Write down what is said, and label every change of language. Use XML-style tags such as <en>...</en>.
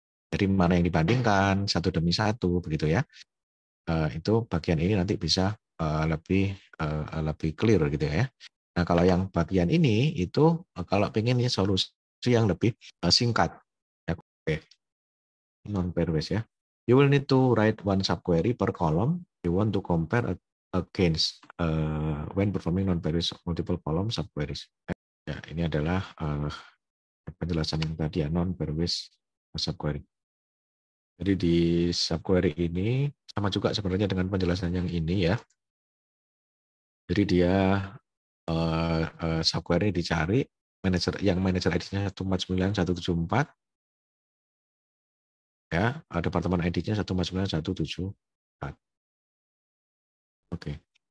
<id>Jadi mana yang dibandingkan 1 demi 1 begitu ya. Itu bagian ini nanti bisa lebih clear gitu ya. Nah, kalau yang bagian ini itu kalau pengen ya solusi yang lebih singkat. Ya, oke. Non pairwise ya.</id> <en>You will need to write one subquery per column you want to compare against when performing non pairwise multiple column subqueries.</en> <id>Ya, ini adalah penjelasan yang tadi ya, non pairwise subquery. Jadi di subquery ini sama juga sebenarnya dengan penjelasan yang ini ya. Jadi dia subquery dicari manager ID-nya 149,174 ya, departemen ID-nya 149,174. Oke.</id>